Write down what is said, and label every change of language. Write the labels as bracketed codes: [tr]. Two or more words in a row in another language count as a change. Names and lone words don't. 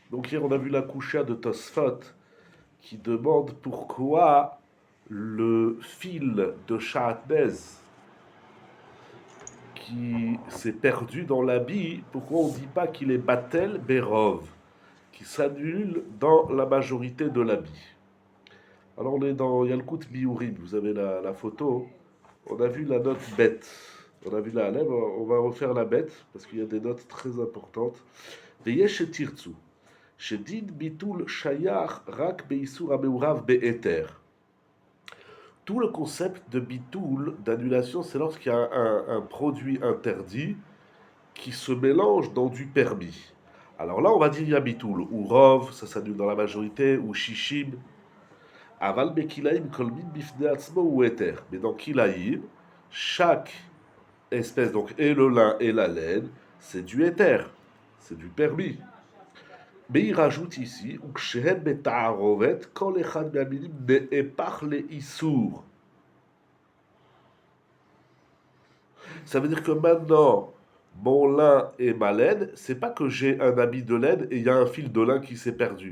[fr] Donc hier on a vu la coucha de Tosfot qui demande pourquoi le fil de Shahatnez qui s'est perdu dans l'habit, pourquoi on ne dit pas qu'il est [he] בטל ברוב, [fr] qui s'annule dans la majorité de l'habit. Alors on est dans Yalkut Biurim, vous avez la photo, on a vu la note bête, on a vu la lèvre, on va refaire la bête, parce qu'il y a des notes très importantes. [he] ויש את תרצו. שדין ביטול שייך רק באיסור המעורב בהיתר. [fr] Tout le concept de bitul, d'annulation, c'est lorsqu'il y a un produit interdit qui se mélange dans du permis. Alors là, on va dire il y a bitul, ou rov, ça s'annule dans la majorité, ou shishim. [he] אבל בכלאים כל מין בפני עצמו הוא היתר. [fr] Mais dans kilaim, chaque espèce, donc et le lin et la laine, c'est du éther, c'est du permis. Mais il rajoute ici, ça veut dire que maintenant, mon lin et ma laine, c'est pas que j'ai un habit de laine et il y a un fil de lin qui s'est perdu.